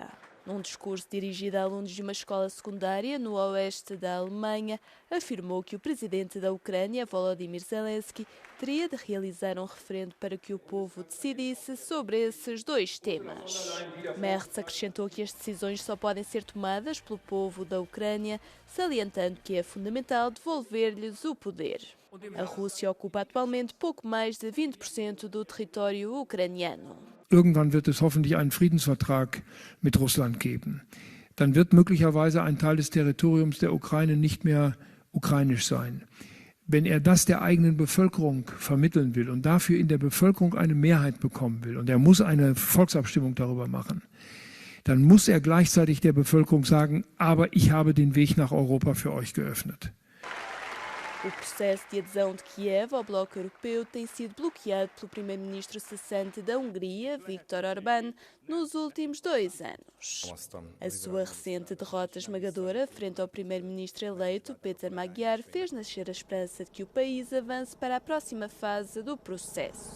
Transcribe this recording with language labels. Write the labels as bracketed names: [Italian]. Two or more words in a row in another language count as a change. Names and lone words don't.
[Portuguese] Num discurso dirigido a alunos de uma escola secundária no oeste da Alemanha, afirmou que o presidente da Ucrânia, Volodymyr Zelensky, teria de realizar um referendo para que o povo decidisse sobre esses 2 temas. Merz acrescentou que as decisões só podem ser tomadas pelo povo da Ucrânia, salientando que é fundamental devolver-lhes o poder. A Rússia ocupa atualmente pouco mais de 20% do território ucraniano. [German] Irgendwann wird es hoffentlich einen Friedensvertrag mit Russland geben. Dann wird möglicherweise ein Teil des Territoriums der Ukraine nicht mehr ukrainisch sein. Wenn das der eigenen Bevölkerung vermitteln will und dafür in der Bevölkerung eine Mehrheit bekommen will, und muss eine Volksabstimmung darüber machen, dann muss gleichzeitig der Bevölkerung sagen, aber ich habe den Weg nach Europa für euch geöffnet. [Portuguese] O processo de adesão de Kiev ao bloco europeu tem sido bloqueado pelo primeiro-ministro cessante da Hungria, Viktor Orbán, nos últimos 2 anos. A sua recente derrota esmagadora frente ao primeiro-ministro eleito, Péter Magyar, fez nascer a esperança de que o país avance para a próxima fase do processo.